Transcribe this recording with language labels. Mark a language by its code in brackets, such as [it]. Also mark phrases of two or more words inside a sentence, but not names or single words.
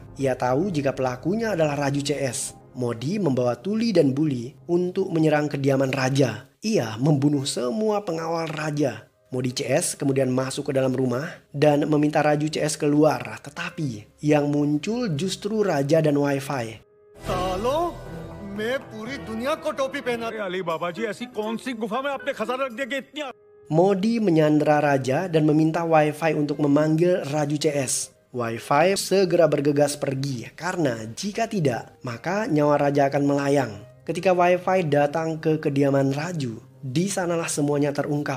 [id] Ia tahu jika pelakunya adalah Raju CS. Modi membawa tuli dan buli untuk menyerang kediaman raja. Ia membunuh semua pengawal raja. Modi CS kemudian masuk ke dalam rumah dan meminta Raju CS keluar. Tetapi yang muncul justru raja dan wifi. [hi] सालों मैं पूरी दुनिया को टोपी पहना अली बाबा जी ऐसी कौन सी गुफा में आपने खजाना रख दिया कि इतनी [id] Modi menyandera raja dan meminta wifi untuk memanggil Raju CS. Wifi segera bergegas pergi karena jika tidak maka nyawa raja akan melayang. Ketika wifi datang ke kediaman Raju, di sanalah semuanya terungkap.